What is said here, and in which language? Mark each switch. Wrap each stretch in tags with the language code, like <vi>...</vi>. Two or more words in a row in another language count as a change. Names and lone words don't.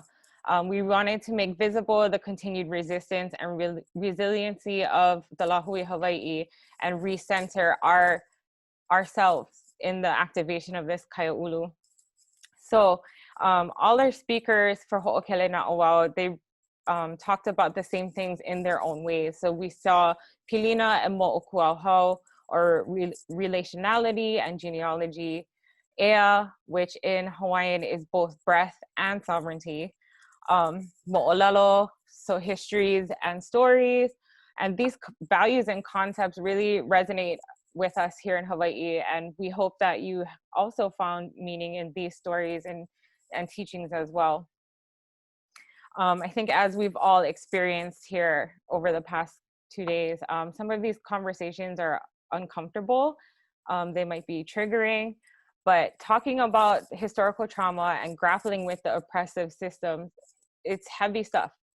<en>We wanted to make visible the continued resistance and resiliency of the Lāhui Hawaiʻi and recenter ourselves in the activation of this Kaiāulu. So all our speakers for Hoʻokele Naʻauao, they talked about the same things in their own ways. So we saw pilina and moʻokuauhau, or relationality and genealogy, ea, which in Hawaiian is both breath and sovereignty, moʻolelo, so histories and stories. And these values and concepts really resonate with us here in Hawaii, and we hope that you also found meaning in these stories and teachings as well. I think as we've all experienced here over the past 2 days, some of these conversations are uncomfortable, they might be triggering, but talking about historical trauma and grappling with the oppressive systems, it's heavy stuff.</en>